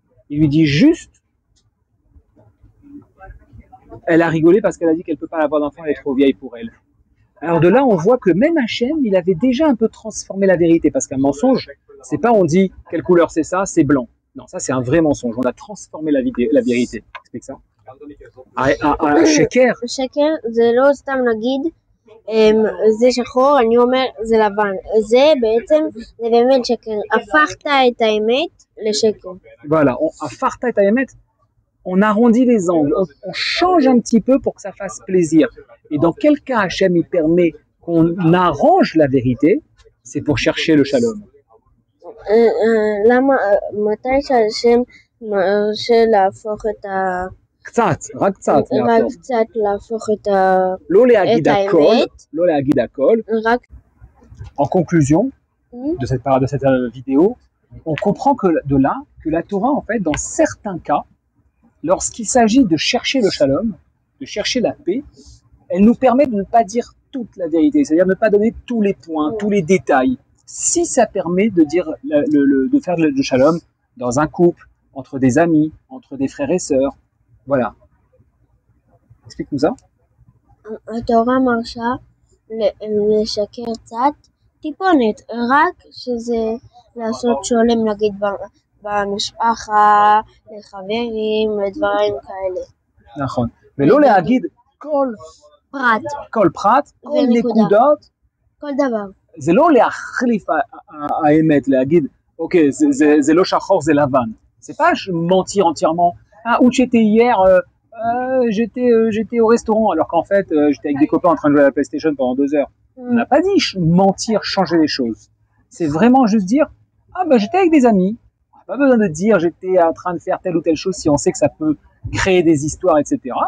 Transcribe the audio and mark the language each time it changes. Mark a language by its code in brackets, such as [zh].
[fr] Il lui dit juste, elle a rigolé parce qu'elle a dit qu'elle peut pas avoir d'enfant, elle est trop vieille pour elle. Alors de là, on voit que même Hachem, il avait déjà un peu transformé la vérité, parce qu'un mensonge, c'est pas on dit quelle couleur c'est ça, c'est blanc. Non, ça c'est un vrai mensonge. On a transformé la vérité. Explique ça. [he] שקר. שקר זה לא סתם נגיד, זה שחור, אני אומר זה לבן. זה בעצם, זה באמת שקר. הפכת את האמת לשקר. [fr] Voilà, [he] הפכת את האמת, [fr] on arrondit les angles, on change un petit peu pour que ça fasse plaisir. Et dans quel cas Hachem il permet qu'on arrange la vérité, c'est pour chercher le shalom. [he] למה, מתי שהשם מרשה להפוך את ה... קצת, רק קצת. רק קצת להפוך את לא להגיד הכל, האמת. לא להגיד הכל. רק... [fr] En conclusion de cette vidéo, on comprend que de là, que la Torah, en fait, dans certains cas, lorsqu'il s'agit de chercher le shalom, de chercher la paix, elle nous permet de ne pas dire toute la vérité, c'est-à-dire de ne pas donner tous les points, tous les détails. Si ça permet de dire de faire le shalom dans un couple, entre des amis, entre des frères et sœurs, voilà. Explique-nous ça. [he] התורה מרשה לשקר קצת, טיפונת, רק שזה לעשות שולם נגיד במשפחה, לחברים, לדברים כאלה. נכון. ולא להגיד כל פרט, כל נקודות, כל דבר. זה לא להחליף האמת, להגיד, אוקיי, זה לא שחור, זה לבן. [fr] C'est pas mentir entièrement. Ah, où tu étais hier, j'étais au restaurant, alors qu'en fait, j'étais avec des copains en train de jouer à la PlayStation pendant 2 heures. On n'a pas dit mentir, changer les choses. C'est vraiment juste dire, ah ben j'étais avec des amis. On n'a pas besoin de dire j'étais en train de faire telle ou telle chose si on sait que ça peut créer des histoires, etc.